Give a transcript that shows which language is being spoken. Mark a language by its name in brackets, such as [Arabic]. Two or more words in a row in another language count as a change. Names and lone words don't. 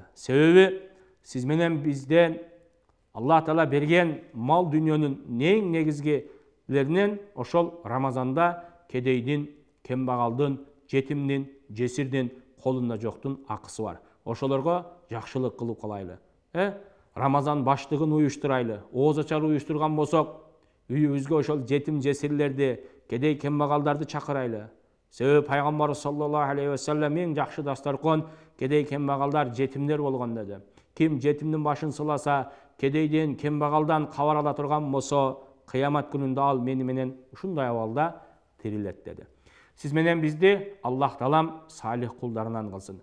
[Kyrgyz] Себеби сиз менен бизден Аллах таала берген мал дүйнөнүн эң негизгилеринен ошол Рамазанда кедейдин, кембагалдын, жетимдин, жесирдин, колунда жоктун акысы бар. Ошолорго жакшылык кылып калайлы. Рамазан баштыгын уюштурайлы. Ооз ачар уюштурган болсок, үйүбүзгө ошол жетим жесирлерди, кедей кембагалдарды чакырайлы. Себеби пайгамбар [Arabic] صلى الله عليه وسلم [Kyrgyz] эң жакшы дастаркон кедей кембагалдар, жетимдер болгон деди. Ким жетимдин башын сыласа, кедейден, кембагалдан кабар ала турган болсо, кыямат күнүндө ал мени менен ушундай абалда тирилет деди. Сиз менен бизди Аллах таалам салих кулдарынан кылсын.